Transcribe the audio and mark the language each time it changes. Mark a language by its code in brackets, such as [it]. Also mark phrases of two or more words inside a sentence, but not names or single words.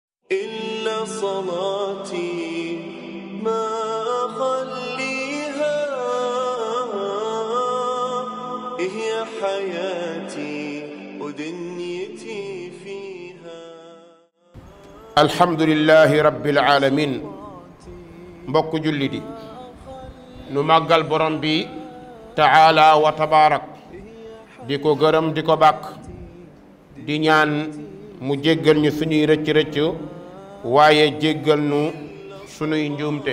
[ar] إلا صلاتي ما أخليها هي حياتي ودنيتي فيها. الحمد لله رب العالمين. [wo] mbokk julli di nu màggal borom bi [ar] تعالى وتبارك [wo] di ko gërëm di ko bàkk di ñaan mu jéggal ñu suñuy rëcc-rëcc waaye jéggal nu suñuy njuumte.